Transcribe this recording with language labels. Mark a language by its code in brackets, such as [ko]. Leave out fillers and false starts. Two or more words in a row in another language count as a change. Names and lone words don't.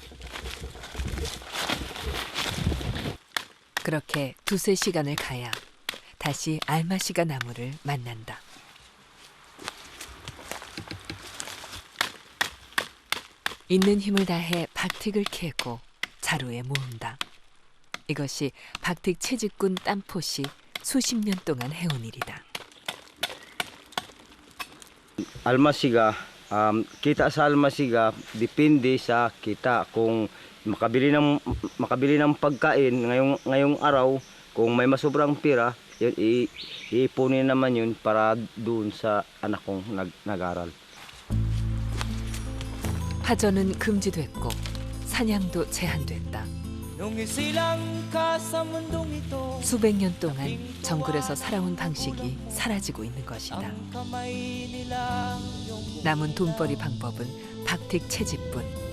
[ko] 그렇게 2~3시간을 가야 다시 알마시가 나무를 만난다. 있는 힘을 다해 박택을 캐고 자루에 모은다. 이것이 박택 채집꾼 땀포시 수십 년 동안 해온 일이다. [tl] Almasiga, kita sa almasiga depende sa kita kung makabili ng pagkain ngayong araw, kung may masobrang pira, yun iipunin naman yun para doon sa anak kong nag-aral. [ko] 파전은 금지됐고 사냥도 제한됐다. 수백 년 동안 정글에서 살아온 방식이 사라지고 있는 것이다. 남은 돈벌이 방법은 박택 채집뿐.